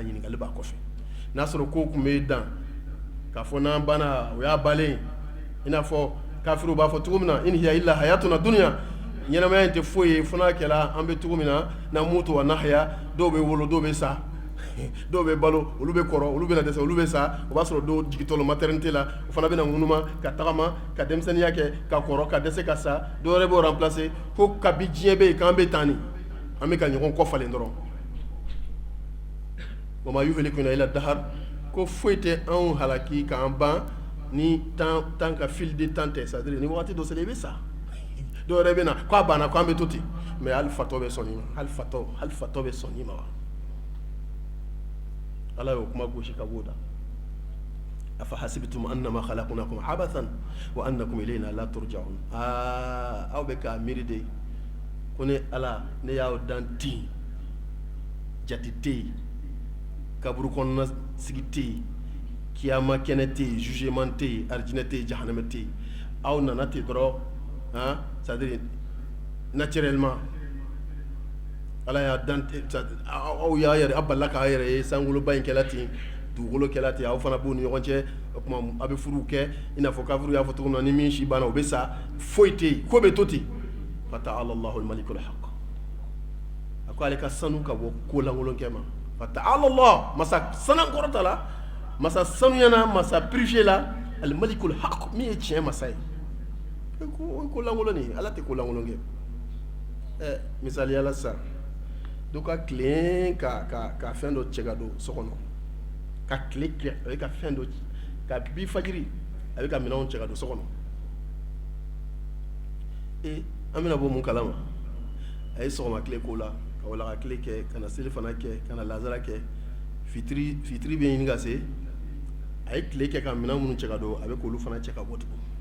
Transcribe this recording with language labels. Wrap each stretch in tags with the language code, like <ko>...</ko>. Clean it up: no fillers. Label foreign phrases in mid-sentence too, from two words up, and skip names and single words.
<bm>ɲininkali b'a kɔfɛ n'a sɔrɔ ko tun bɛ dan k'a fɔ n'an banna o y'a balen i n'a fɔ kafiriw b'a fɔ cogo min na</bm> <ar>إن هي إلا حياتنا الدنيا</ar> <bm>ɲɛnamaya in tɛ foyi ye fo n'a kɛra an bɛ cogo min na</bm> <ar>نموت ونحيا</ar> <bm>dɔw bɛ wolo dɔw bɛ sa dɔw bɛ balo olu bɛ kɔrɔ olu bɛna dɛsɛ olu bɛ sa o b'a sɔrɔ dɔw jigitɔ lo maternité la o fana bɛna ŋunuma ka tagama ka denmisɛnniya kɛ ka kɔrɔ ka dɛsɛ ka sa dɔw wɛrɛ b'o remplacer ko kabi diɲɛ bɛ yen k'an bɛ tan nin an bɛ ka ɲɔgɔn kɔfalen dɔrɔn</bm> <ar>وما يهلكنا إلا الدهر</ar> <bm>ko foyi tɛ anw halaki k'an ban ni tan ka</bm> <fr>fil de temps</fr> <bm>tɛ</bm> <fr>c'est à dire</fr> <bm>ni waati dɔ sera i bɛ sa dɔw wɛrɛ bɛ na k'a banna k'an bɛ to ten mais hali fatɔ bɛ sɔn i ma hali fatɔ bɛ sɔn i ma wa ala y'o kuma gosi ka b'o da</bm> <ar>أفحسبتم أنما خلقناكم عبثا وأنكم إلينا لا ترجعون</ar> <bm>aw bɛ k'a miiri de ko ne ala ne y'aw dan ten jate tɛ yen kaburu kɔnɔna sigi tɛ yen kiyama kɛnɛ tɛ yen jugement tɛ yen arijinɛ tɛ yen jahanama tɛ yen aw nana ten dɔrɔn</bm> <fr>c'est à dire</fr> <bm>naturellement ala y'a dan aw y'a yɛrɛ a balila k'a yɛrɛ ye sankoloba in kɛla ten dugukolo kɛla ten aw fana b'u ni ɲɔgɔn cɛ o tuma a bɛ furuw kɛ i n'a fɔ kafiriw y'a fɔ cogo min na ni min si banna o bɛ sa foyi tɛ yen ko bɛ to ten</bm> <ar>فتعالى الله الملك الحق</ar> <bm>a ko ale ka sanu ka bɔ ko langolonkɛ ma</bm> <ar>فتعالى الله</ar> <bm>masa sanankɔrɔta la masa sanuyana masa purifié la</bm> <ar>الملك الحق</ar> <bm>min ye tiɲɛ masa ye ko langolo nin ala tɛ ko langolon kɛ misaliyala sisan dɔ ka tilen ka fɛn dɔ cɛ ka don so kɔnɔ ka tile kɛ a bɛ ka fɛn dɔ ka bi fajiri a bɛ ka minɛnw cɛ ka don so kɔnɔ an bɛna bɔ mun kalama a ye sɔgɔma tile k'o la ka walaga tile kɛ ka na seli fana kɛ ka na lazara kɛ fitiri bɛ ɲini ka se a ye tile kɛ ka minɛn minnu cɛ ka don a bɛ k'olu fana cɛ ka bɔ tugun</bm>